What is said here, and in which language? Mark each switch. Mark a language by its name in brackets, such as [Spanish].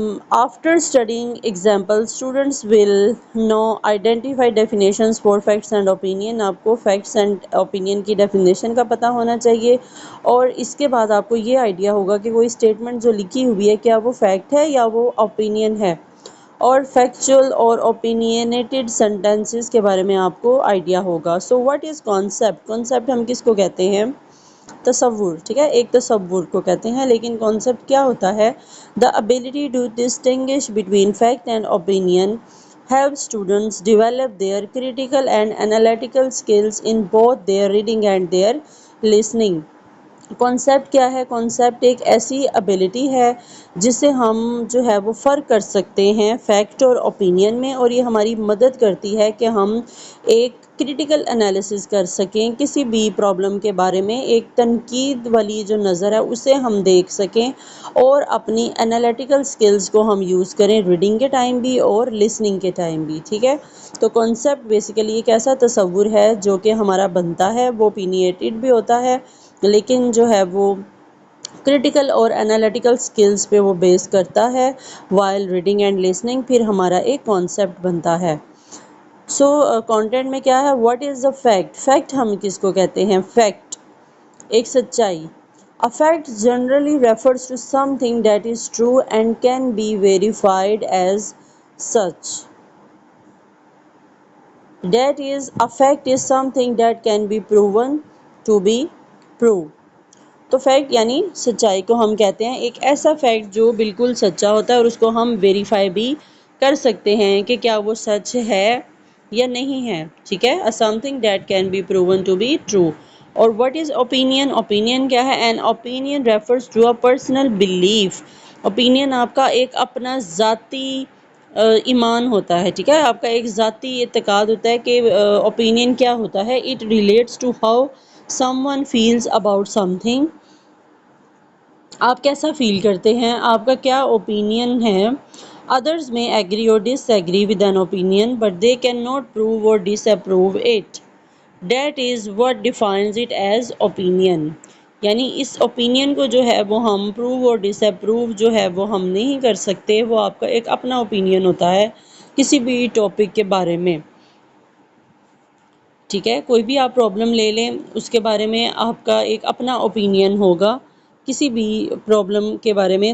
[English] After studying examples, students will know identify definitions for facts and opinion. [Urdu] آپ کو [English] facts and opinion [Urdu] کی definition کا پتہ ہونا چاہیے، اور اس کے بعد آپ کو یہ آئیڈیا ہوگا کہ کوئی اسٹیٹمنٹ جو لکھی ہوئی ہے کیا وہ فیکٹ ہے یا وہ opinion ہے. اور فیکچوئل اور [English] opinionated sentences [Urdu] کے بارے میں آپ کو آئیڈیا ہوگا. [English] So what is concept؟ [Urdu] concept ہم کس کو کہتے ہیں؟ تصور. ٹھیک ہے، ایک تصور کو کہتے ہیں، لیکن کانسیپٹ کیا ہوتا ہے؟ [English] The ability to distinguish between fact and opinion helps students develop their critical and analytical skills in both their reading and their listening. [Urdu] Concept کیا ہے؟ کانسیپٹ ایک ایسی ابیلٹی ہے جس سے ہم جو ہے وہ فرق کر سکتے ہیں فیکٹ اور اوپینین میں، اور یہ ہماری مدد کرتی ہے کہ ہم ایک کریٹیکل انالیسس کر سکیں کسی بھی پرابلم کے بارے میں. ایک تنقید والی جو نظر ہے اسے ہم دیکھ سکیں، اور اپنی انالیٹیکل سکلز کو ہم یوز کریں ریڈنگ کے ٹائم بھی اور لسننگ کے ٹائم بھی. ٹھیک ہے، تو کانسیپٹ بیسیکلی ایک ایسا تصور ہے جو کہ ہمارا بنتا ہے، وہ اوپینیٹڈ بھی ہوتا ہے، لیکن جو ہے وہ کریٹیکل اور انالیٹیکل سکلز پہ وہ بیس کرتا ہے وائل ریڈنگ اینڈ لسننگ. پھر ہمارا ایک کانسیپٹ بنتا ہے. سو کانٹینٹ میں کیا ہے؟ What is the fact? Fact ہم کس کو کہتے ہیں؟ فیکٹ ایک سچائی. [English] A fact generally refers to something that is true and can be verified as such. That is, a fact is something that can be proven to be true. [Urdu] تو fact یعنی سچائی کو ہم کہتے ہیں ایک ایسا فیکٹ جو بالکل سچا ہوتا ہے اور اس کو ہم ویریفائی بھی کر سکتے ہیں کہ کیا وہ سچ ہے یا نہیں ہے. [English] ٹھیک ہے، something that can be proven to be true. اور what is opinion؟ [Urdu] opinion کیا ہے؟ [English] an opinion refers to a personal belief. [Urdu] opinion آپ کا ایک اپنا ذاتی ایمان ہوتا ہے. ٹھیک ہے، آپ کا ایک ذاتی اعتقاد ہوتا ہے کہ opinion کیا ہوتا ہے. [English] it relates to how someone feels about something. [Urdu] آپ کیسا فیل کرتے ہیں، آپ کا کیا اوپینین ہے. [English] Others may agree or disagree with an opinion, but they cannot prove or disapprove it. That is what defines it as opinion. [Urdu] یعنی اس opinion کو جو ہے وہ ہم پروو اور ڈس اپروو جو ہے وہ ہم نہیں کر سکتے. وہ آپ کا ایک اپنا اوپینین ہوتا ہے کسی بھی ٹاپک کے بارے میں. ٹھیک ہے، کوئی بھی آپ پرابلم لے لیں، اس کے بارے میں آپ کا ایک اپنا اوپینین ہوگا کسی بھی پرابلم کے بارے میں.